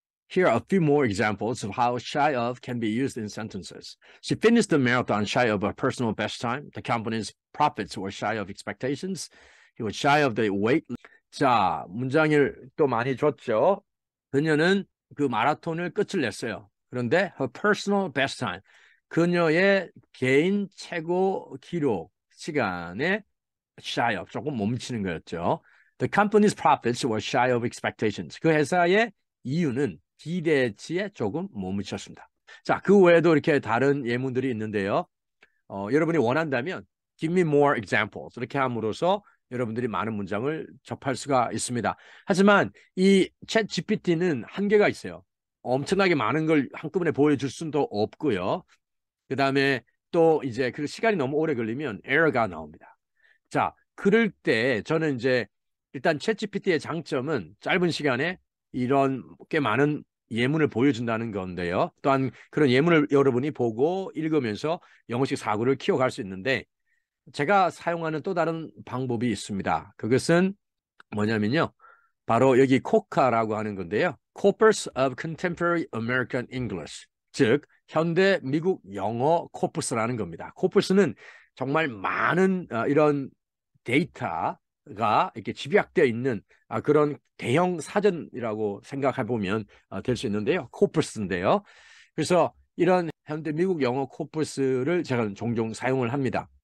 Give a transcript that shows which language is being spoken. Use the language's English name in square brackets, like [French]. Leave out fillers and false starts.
[English] Here are a few more examples of how shy of can be used in sentences. She finished the marathon shy of her personal best time. The company's profits were shy of expectations. He was shy of the weight. [Korean] 자, 문장을 또 많이 줬죠. 그녀는 그 마라톤을 끝을 냈어요. [English] 그런데 her personal best time. [Korean] 그녀의 개인 최고 기록 시간에 shy of, 조금 멈추는 거였죠. [English] The company's profits were shy of expectations. [Korean] 그 회사의 이유는 기대치에 조금 못 미쳤습니다. 자, 그 외에도 이렇게 다른 예문들이 있는데요. 여러분이 원한다면 [English] give me more examples [Korean] 이렇게 함으로써 여러분들이 많은 문장을 접할 수가 있습니다. 하지만 이 챗 GPT는 한계가 있어요. 엄청나게 많은 걸 한꺼번에 보여줄 수도 없고요. 그 다음에 또 이제 그 시간이 너무 오래 걸리면 에러가 나옵니다. 자, 그럴 때 저는 이제 일단 챗GPT의 장점은 짧은 시간에 이런 꽤 많은 예문을 보여준다는 건데요. 또한 그런 예문을 여러분이 보고 읽으면서 영어식 사고를 키워갈 수 있는데 제가 사용하는 또 다른 방법이 있습니다. 그것은 뭐냐면요. 바로 여기 코카라고 하는 건데요. [English] Corpus of Contemporary American English. [Korean] 즉, 현대 미국 영어 코퍼스라는 겁니다. 코퍼스는 정말 많은 이런 데이터가 이렇게 집약되어 있는 그런 대형 사전이라고 생각해 보면 될 수 있는데요. 코퍼스인데요. 그래서 이런 현대 미국 영어 코퍼스를 제가 종종 사용을 합니다.